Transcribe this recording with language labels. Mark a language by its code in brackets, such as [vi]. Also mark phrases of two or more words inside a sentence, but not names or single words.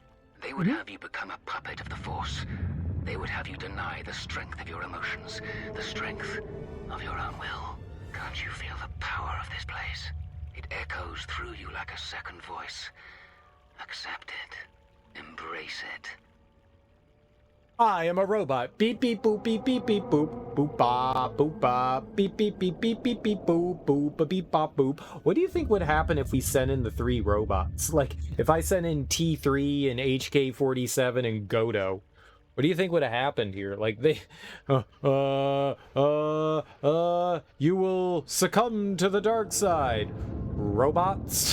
[en] They would have you become a puppet of the Force. They would have you deny the strength of your emotions, the strength of your own will. Can't you feel the power of this place? It echoes through you like a second voice. Accept it. Embrace it. I am a robot. Beep beep boop beep beep beep boop boop ba boop ba beep beep beep beep beep beep boop boop ba beep bop boop. What do you think would happen if we sent in the 3 robots? Like if I sent in T3 and HK-47 and Godo, what do you think would have happened here? Like they, you will succumb to the dark side, robots.